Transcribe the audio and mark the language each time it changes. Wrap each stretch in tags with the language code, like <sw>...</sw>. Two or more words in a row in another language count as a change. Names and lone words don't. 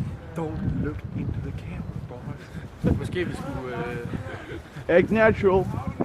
<en>Don't look into the camera, boys.</en> <da>Måske vi skulle...</da> <en>Act natural.</en>